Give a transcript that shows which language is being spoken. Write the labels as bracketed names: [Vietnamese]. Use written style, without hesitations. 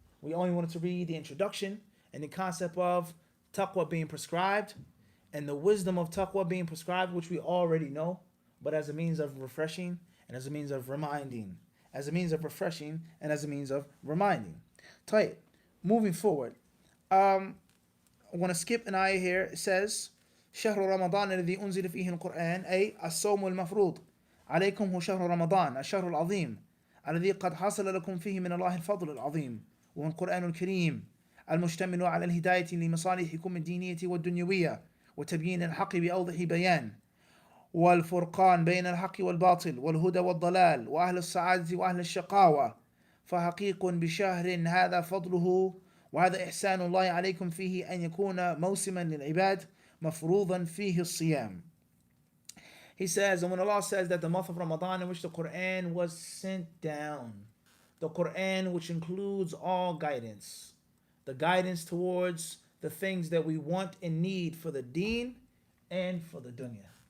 [English] We only wanted to read the introduction and the concept of taqwa being prescribed and the wisdom of taqwa being prescribed, which we already know, but as a means of refreshing and as a means of reminding. As a means of refreshing and as a means of reminding. Tayyib. Moving forward. I want to skip an ayah here. It says, [Arabic] شهر رمضان الذي أنزل فيه القرآن أي الصوم المفروض عليكم هو شهر رمضان الشهر العظيم الذي قد حصل لكم فيه من الله الفضل العظيم وهو القرآن الكريم المشتمل على الهداية لمصالحكم الدينية والدنيوية وتبيين الحق بأوضح بيان والفرقان بين الحق والباطل والهدى والضلال وأهل السعادة وأهل الشقاوة فحقيق بشهر هذا فضله وهذا إحسان الله عليكم فيه أن يكون موسما للعباد مفروضا فيه الصيام. [English] He says, and when Allah says that the month of Ramadan in which the Quran was sent down, the Quran which includes all guidance, the guidance towards the things that we want and need for the deen and for the dunya.